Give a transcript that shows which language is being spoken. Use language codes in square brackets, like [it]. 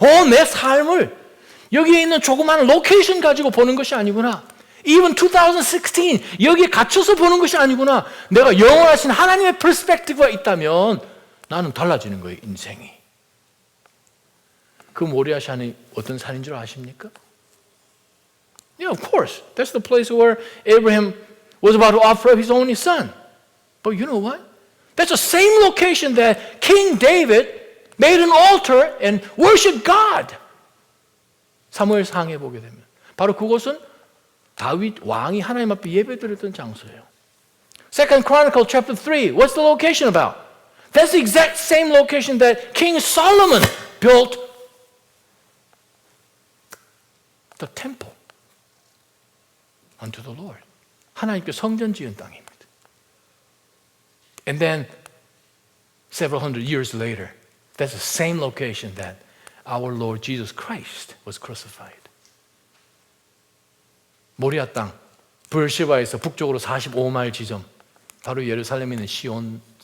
[ko] 내 삶을 여기에 있는 조그마한 로케이션 가지고 보는 것이 아니구나. [en] Even 2016, [ko] 여기에 갇혀서 보는 것이 아니구나. 내가 영원하신 하나님의 perspective가 있다면 나는 달라지는 거예요, 인생이. 그 모리아산이 어떤 산인 줄 아십니까? [en] Yeah, of course. That's the place where Abraham was about to offer up his only son. But you know what? That's the same location that King David made an altar and worshiped God. [ko] 사무엘상에 보게 되면 바로 그곳은 다윗 왕이 하나님 앞에 예배드렸던 장소예요. [en] Second Chronicle chapter 3. What's the location about? That's the exact same location that King Solomon built the temple unto the Lord. [ko] 하나님께 성전 지은 땅입니다. [en] And then several hundred years later, that's the same location that our Lord Jesus Christ was crucified. [ko] 모리아 땅, 브엘시바에서 북쪽으로 45마일 지점, 바로 예루살렘에 있는 시온산입니다.